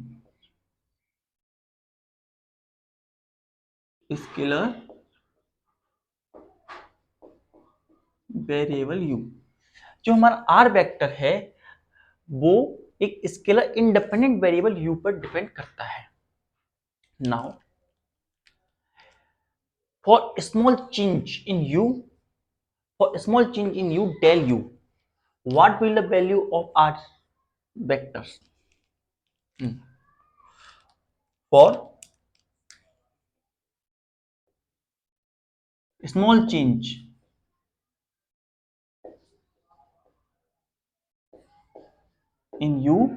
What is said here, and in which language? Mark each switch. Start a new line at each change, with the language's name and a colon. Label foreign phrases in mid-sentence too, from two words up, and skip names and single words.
English: scalar variable u,
Hindi: जो हमारा
English: r vector
Hindi: है वो एक
English: scalar independent variable u
Hindi: पर डिपेंड करता है।
English: now for small change in u, for small change in u del u, what will the value of r vectors? For small change in u